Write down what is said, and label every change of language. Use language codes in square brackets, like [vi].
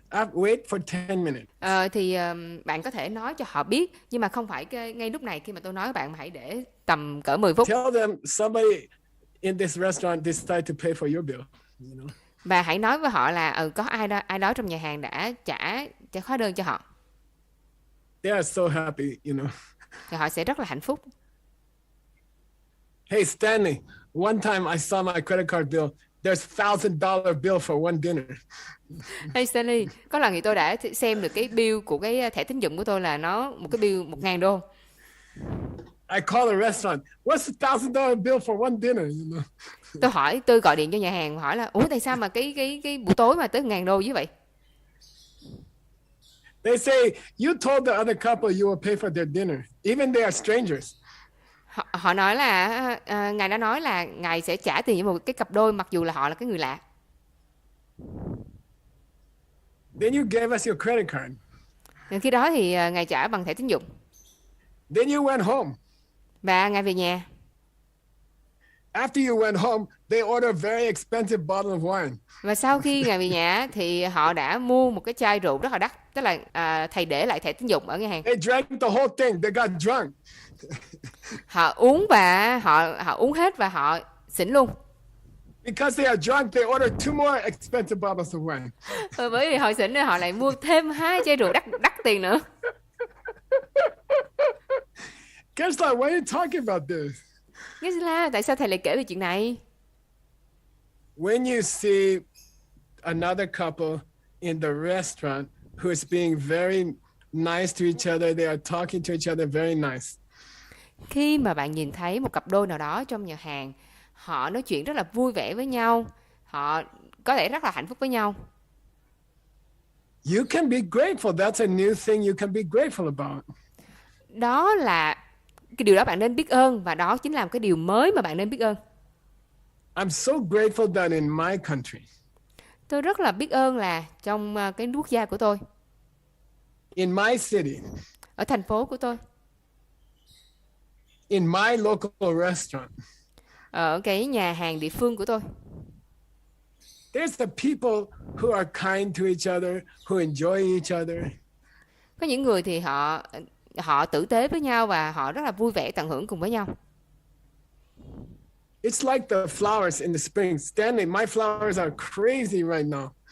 [en] Wait for 10 minutes. [vi] Bạn có thể nói cho họ biết, nhưng mà không phải ngay lúc này khi mà tôi nói với bạn, mà hãy để tầm cỡ 10 phút. [en] Tell them somebody in this restaurant decide to pay for your bill. You know. [vi] Và hãy nói với họ là có ai đó trong nhà hàng đã trả hóa đơn cho họ. [en] They are so happy, you know. [vi] Thì họ sẽ rất là hạnh phúc. [en] Hey Stanley, one time I saw my credit card bill. There's $1,000 bill for one dinner. [vi] Hey Stanley, có lần thì tôi đã xem được cái bill của cái thẻ tín dụng của tôi là nó một cái bill $1,000. [en] I call the restaurant. What's the $1,000 bill for one dinner? You know. [vi] Tôi gọi điện cho nhà hàng hỏi là tại sao mà cái buổi tối mà tới $1,000 như vậy? [en] They say you told the other couple you will pay for their dinner, even they are strangers. [vi] Họ nói là ngài đã nói là ngài sẽ trả tiền cho một cái cặp đôi mặc dù là họ là cái người lạ. [en] Then you gave us your credit card. [vi] Khi đó thì ngài trả bằng thẻ tín dụng. [en] Then you went home. [vi] Và ngài về nhà. [en] After you went home, they ordered a very expensive bottle of wine. [vi] Và sau khi ngài về nhà thì họ đã mua một cái chai rượu rất là đắt, tức là thầy để lại thẻ tín dụng ở nhà hàng. [en] They drank the whole thing. They got drunk. [vi] Họ uống và họ uống hết và họ xỉn luôn. [en] Because they are drunk, they ordered 2 more expensive bottles of wine. [vi] Bởi vì họ xỉn nên họ lại mua thêm 2 chai rượu đắt tiền nữa. [en] Guess like, why are you talking about this? [vi] Gisela, tại sao thầy lại kể về chuyện này? [en] When you see another couple in the restaurant who is being very nice to each other, they are talking to each other very nice. [vi] Khi mà bạn nhìn thấy một cặp đôi nào đó trong nhà hàng, họ nói chuyện rất là vui vẻ với nhau, họ có thể rất là hạnh phúc với nhau. [en] You can be grateful. That's a new thing you can be grateful about. [vi] Đó là cái điều đó bạn nên biết ơn, và đó chính là một cái điều mới mà bạn nên biết ơn. [en] I'm so grateful that in my country, [vi] Tôi rất là biết ơn là trong cái quốc gia của tôi, [en] in my city, [vi] ở thành phố của tôi, [en] in my local restaurant, [vi] ở cái nhà hàng địa phương của tôi, [en] there's the people who are kind to each other, who enjoy each other. [vi] có những người thì họ tử tế với nhau và họ rất là vui vẻ tận hưởng cùng với nhau. [en] It's like the flowers in the spring. Stanley, my flowers are crazy right now.